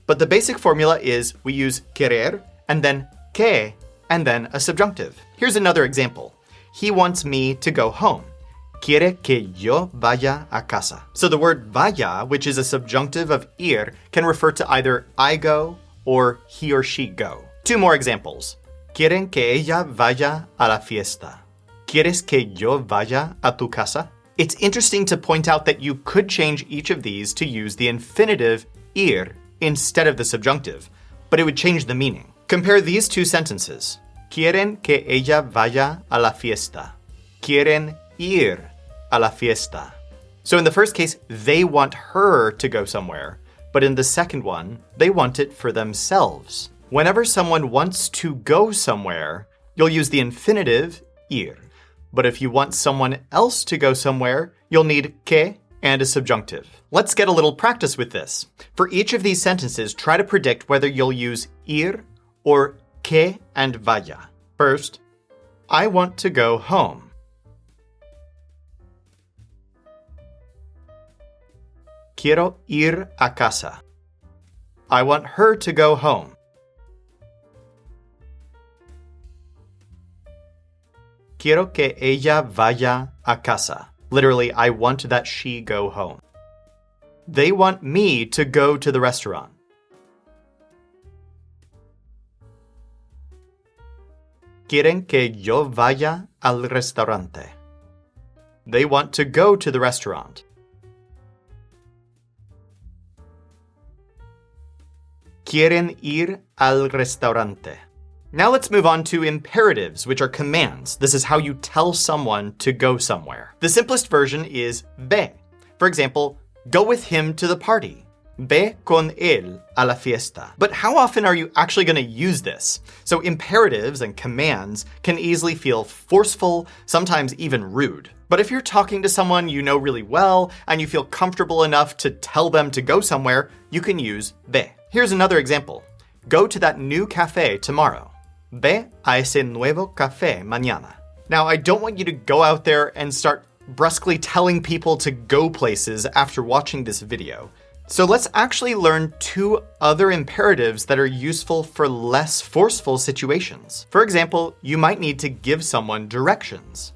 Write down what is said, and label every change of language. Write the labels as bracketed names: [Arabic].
[English] But the basic formula is we use querer, and then que, and then a subjunctive. Here's another example. He wants me to go home. [Spanish] Quiere que yo vaya a casa. [English] So the word vaya, which is a subjunctive of ir, can refer to either I go or he or she go. Two more examples. [Spanish] Quieren que ella vaya a la fiesta. ¿Quieres que yo vaya a tu casa? [English] It's interesting to point out that you could change each of these to use the infinitive ir instead of the subjunctive, but it would change the meaning. Compare these two sentences. [Spanish] Quieren que ella vaya a la fiesta. Quieren ir a la fiesta. [English] So in the first case, they want her to go somewhere, but in the second one, they want it for themselves. Whenever someone wants to go somewhere, you'll use the infinitive ir. But if you want someone else to go somewhere, you'll need que and a subjunctive. Let's get a little practice with this. For each of these sentences, try to predict whether you'll use ir or que and vaya. First, I want to go home. [Spanish] Quiero ir a casa. [English] I want her to go home. [Spanish] Quiero que ella vaya a casa. [English] Literally, I want that she go home. They want me to go to the restaurant. [Spanish] Quieren que yo vaya al restaurante. [English] They want to go to the restaurant. [Spanish] Quieren ir al restaurante. [English] Now let's move on to imperatives, which are commands. This is how you tell someone to go somewhere. The simplest version is ve. For example, go with him to the party. [Spanish] Ve con él a la fiesta. [English] But how often are you actually going to use this? So imperatives and commands can easily feel forceful, sometimes even rude. But if you're talking to someone you know really well and you feel comfortable enough to tell them to go somewhere, you can use ve. Here's another example. Go to that new cafe tomorrow. [Spanish] Ve a ese nuevo café mañana. [English] Now, I don't want you to go out there and start brusquely telling people to go places after watching this video. So let's actually learn two other imperatives that are useful for less forceful situations. For example, you might need to give someone directions.